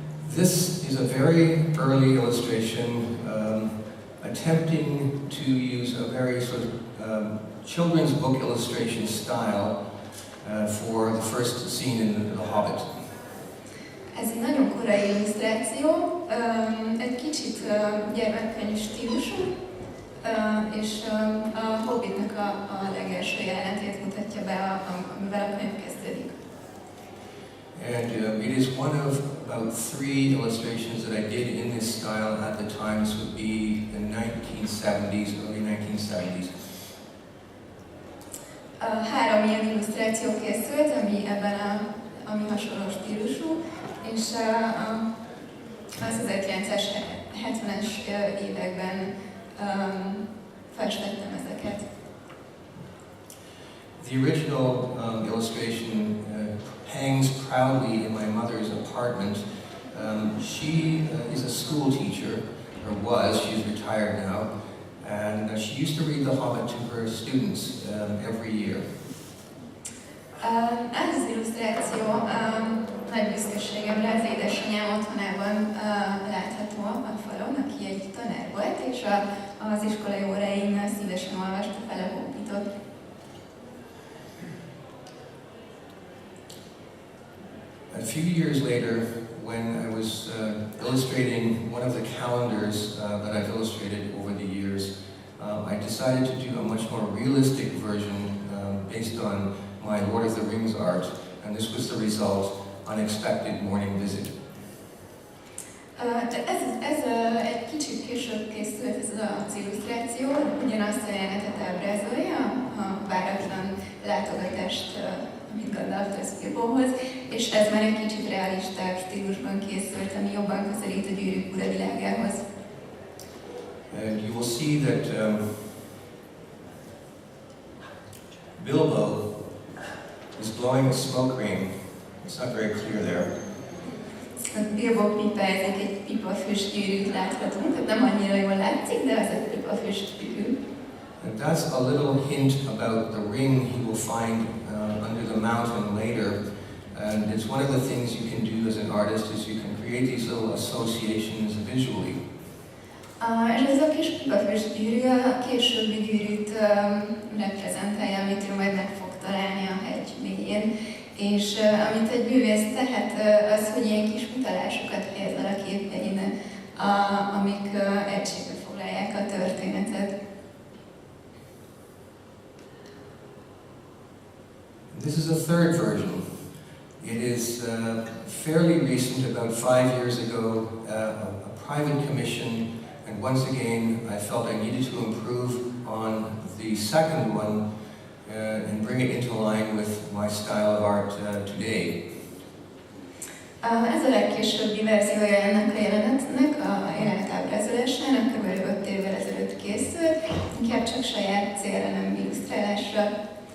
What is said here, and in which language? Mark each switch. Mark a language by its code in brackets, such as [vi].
[en] This is a very early illustration attempting to use a very sort of children's book illustration style for the first scene in The Hobbit. [hu] Ez egy nagyon korai illusztráció, egy kicsit gyermekkönyv stílusú, és a Hobbitnak a legelső jelenetét mutatja be, amivel a könyv kezdődik. [en] And it is one of about 3 illustrations that I did in this style at the time. This would be the 1970s, early 1970s. [hu] 3 ilyen illusztráció készült, ami hasonló stílusú, és az 1970-es években festettem ezeket. [en] The original illustration hangs proudly in my mother's apartment. She is a school teacher, or was, she's retired now, and she used to read The Hobbit to her students every year. [hu] Ez az illusztráció nagy büszkeségemre az édesanyám otthonában látható a falon, aki egy tanár volt, és az iskolai óráin szívesen olvasta fel a Hobbitot. [en] A few years later, when I was illustrating one of the calendars that I've illustrated over the years, I decided to do a much more realistic version based on my Lord of the Rings art, and this was the result, Unexpected Morning Visit. [hu] Ez egy kicsit később készült ez az illusztráció, ugyanazt a jelenetet ábrázolja, a váratlan látogatást, amit Gandalf Bilbohoz, és ez már egy kicsit realistább stílusban készült, ami jobban közelít a Gyűrűk Ura világához. [en] And you will see that Bilbo is blowing a smoke ring. It's not very clear there. [hu] Bilbo pipázik, egy pipafüst gyűrűt láthatunk, nem annyira jól látszik, de az egy pipafüst gyűrű. [en] And that's a little hint about the ring he will find under the mountain later. And it's one of the things you can do as an artist is you can create these little associations visually. [hu] És ez a kis pipafüst gyűrű a későbbi gyűrűt reprezentálja, amit ő majd meg fog találni a hegy mélyén. És amit egy művész tehet, az, hogy ilyen kis utalásokat helyez el a képein, amik egységbe foglalják a történetet. [en] This is a third version. It is fairly recent, about 5 years ago, a private commission, and once again I felt I needed to improve on the second one and bring it into line with my style of art today. [hu] Ez a legkésőbbi verziója ennek a jelenetnek, a jelenet ábrázolásának, kb. 5 évvel ezelőtt készült, inkább csak saját célra, nem illusztrálásra.